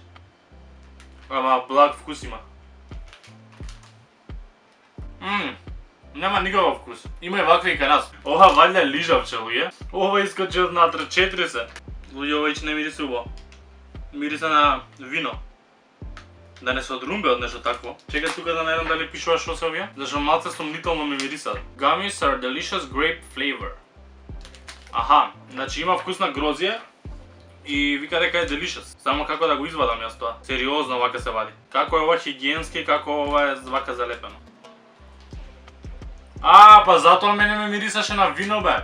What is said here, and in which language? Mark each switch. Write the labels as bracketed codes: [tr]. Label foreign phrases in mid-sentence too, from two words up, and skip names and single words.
[mk] Ама благ вкус има. Нема никаков вкус. Има и вакви и кај нас. Ова валја лижавче, луѓе. Ова искочи од натре, 4 се. Луѓе, ова ич не мирисе убаво. Мирисе на вино. Да не се одрумбе од нешто такво. Чекај тука да најдам дали пишува што се овие. Зашто малце сомнително ми мирисат. [en] Gummies are delicious grape flavor. [mk] Аха, значи има вкус на грозје и вика дека е delicious. Само како да го извадам јас тоа. Сериозно вака се вади. Како е ова хигиенски, како ова е вака залепено. Па затоа мене ме мирисаше на вино бе.